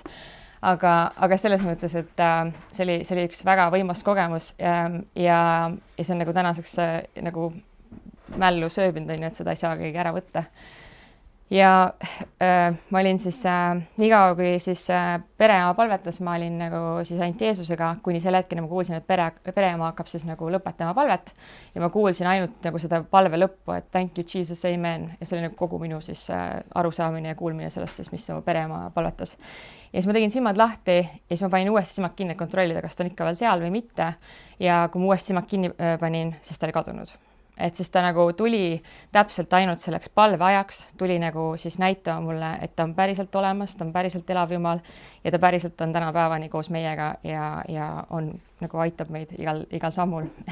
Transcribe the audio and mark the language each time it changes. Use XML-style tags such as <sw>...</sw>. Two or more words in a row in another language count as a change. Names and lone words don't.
<et>Aga selles mõttes, et see oli üks väga võimas kogemus ja see on nagu tänaseks nagu mällu sööbinud, et seda ei saa keegi ära võtta. Ja ma olin siis nii kaua, kui siis pereema palvetas, ma olin nagu siis ainult Jeesusega, kuni sel hetkel ma kuulsin, et pereema hakkab siis nagu lõpetama palvet ja ma kuulsin ainult nagu seda palve lõppu, et</et> <en>thank you Jesus,</en> <et>amen. Ja see oli nagu kogu minu siis arusaamine ja kuulmine sellest, siis, mis mu pereema palvetas. Ja siis ma tegin silmad lahti ja siis ma panin uuesti silmad kinni, kontrollida, kas ta on ikka veel seal või mitte. Ja kui ma uuesti silmad kinni panin, siis ta oli kadunud. Et siis ta nagu tuli täpselt ainult selleks palveajaks, tuli nagu siis näitama mulle, et ta on päriselt olemas, ta on päriselt elav Jumal ja ta päriselt on täna päevani koos meiega ja on nagu aitab meid igal sammul.</et>